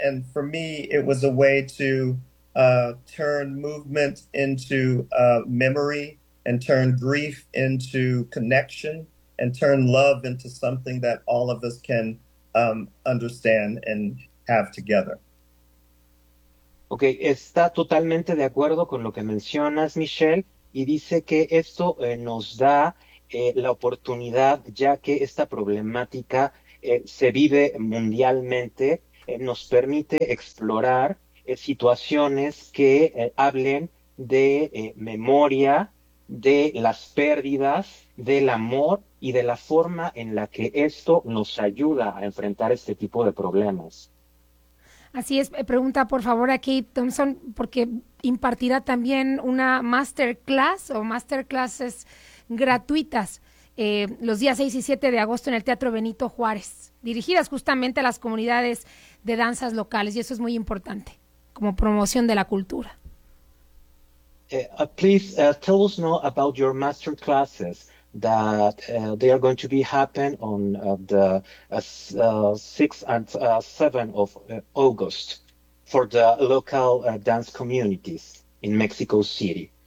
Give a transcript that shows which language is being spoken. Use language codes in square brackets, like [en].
[en] And for me, it was a way to turn movement into memory and turn grief into connection and turn love into something that all of us can understand and have together. [es] Okay, está totalmente de acuerdo con lo que mencionas, Michelle, y dice que esto nos da la oportunidad, ya que esta problemática se vive mundialmente, nos permite explorar situaciones que hablen de memoria, de las pérdidas, del amor y de la forma en la que esto nos ayuda a enfrentar este tipo de problemas. Así es, pregunta por favor a Keith Thompson, porque impartirá también una masterclass o masterclasses gratuitas los días 6 y 7 de agosto en el Teatro Benito Juárez, dirigidas justamente a las comunidades de danzas locales, y eso es muy importante, como promoción de la cultura. [en] Please tell us now about your masterclasses that they are going to be happen on the 6th and 7th of August for the local dance communities in Mexico City.